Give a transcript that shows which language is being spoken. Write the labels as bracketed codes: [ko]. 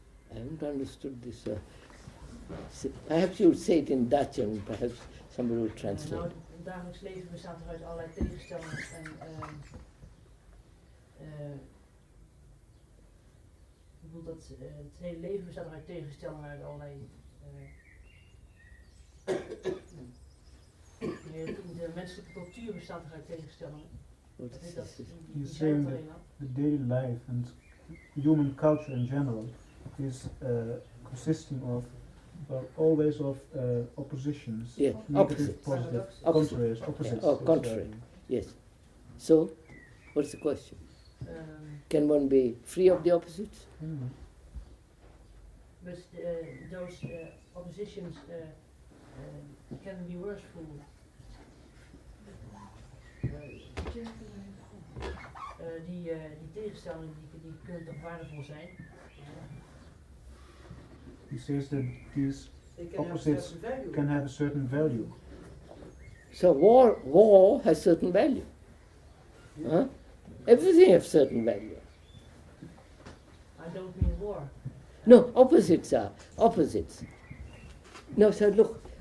[en] I haven't understood this. Perhaps you'll say it in Dutch and perhaps somebody will translate. [nl] Nou, het dagelijks leven bestaat er uit allerlei tegenstellingen en ik bedoel dat het hele leven bestaat er uit tegenstellingen, uit allerlei de menselijke cultuur bestaat er uit tegenstellingen. [en] You're saying that the daily life and human culture in general is consisting of always of oppositions, yeah, negative, opposite, positive, contraries, opposites. Yeah. Oh, contrary, yes. So, what's the question? Can one be free of the opposites? But those oppositions can be worse for [nl] die tegenstellingen die kunnen toch waardevol zijn. [en] He says that these opposites can have a certain value. So war has certain value. Huh? Everything has certain value. I don't mean war. No, opposites are opposites. No, so look.